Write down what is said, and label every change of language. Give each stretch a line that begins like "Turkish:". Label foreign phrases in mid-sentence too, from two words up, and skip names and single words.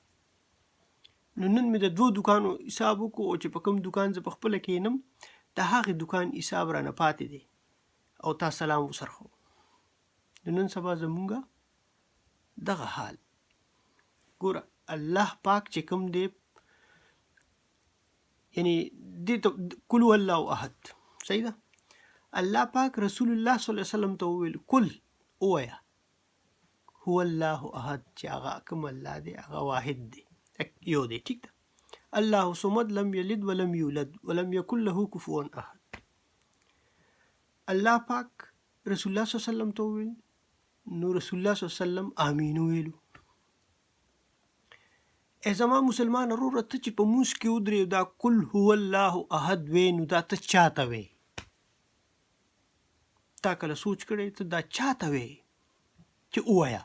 Pashto: نو نن مې د 2 دوکانو حساب وکړو، او چې په کوم دوکان زه په خپله کښېنم د هغې دوکان حساب رانه پاتې دی او تا سلام وسرخو. نو نن سبا زمونږه دغه حال. ګوره الله پاک چې کوم دی، یعنی دې ته
Arabic: قل هو الله احد،
Pashto: صحیح ده، الله پاک رسول الله
Arabic: صلی الله علیه وسلم
Pashto: ته وویل کل ووایه
Arabic: هو الله احد
Pashto: چې هغه کوم الله دی هغه واحد دی یو دی. ټیک ده.
Arabic: الله صمد لم یلد ولم یولد ولم یکن له کفوا احد.
Pashto: الله پاک رسول الله
Arabic: صلی الله علیه وسلم
Pashto: ته وویل نو رسول الله
Arabic: صلی الله علیه وسلم
Pashto: آمین ویلو. ای زما مسلمان وروره ته چې په مونځ کې ودرې دا
Arabic: کل هو الله احد
Pashto: وې نو دا ته چاته وې؟ تا کله سوچ کړی ته دا چاته وې چې ووایه؟